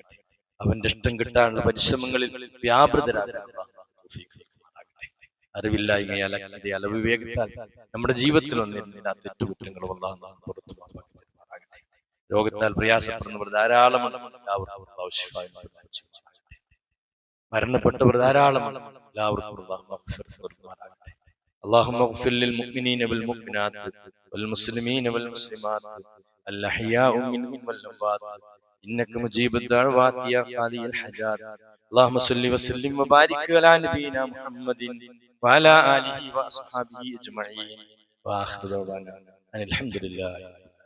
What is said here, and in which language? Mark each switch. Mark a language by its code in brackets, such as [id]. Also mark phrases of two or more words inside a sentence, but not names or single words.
[ml] അവന്റെ ഇഷ്ടം കിട്ടാനുള്ള പരിശ്രമങ്ങളിൽ വ്യാപൃതരാകാൻ അറിവില്ലായ്മയാൽ അലവിവേകത്താൽ നമ്മുടെ ജീവിതത്തിൽ വന്ന എല്ലാ തെറ്റുകുറ്റങ്ങളും അല്ലാഹു പുറത്തു മാപ്പാക്കി തരുമാറാകട്ടെ. രോഗത്താൽ പ്രയാസപ്പെടുന്നവർ ധാരാളമാണ്. മരണപ്പെട്ടവർ ധാരാളമാണ്. [ar] اللهم اغفر للمؤمنين والمؤمنات والمسلمين والمسلمات الأحياء منهم والأموات إنك مجيب الدعوات يا قاضي الحاجات. اللهم صل وسلم وبارك على نبينا محمد وعلى آله وأصحابه أجمعين وآخر دعوانا أن الحمد لله.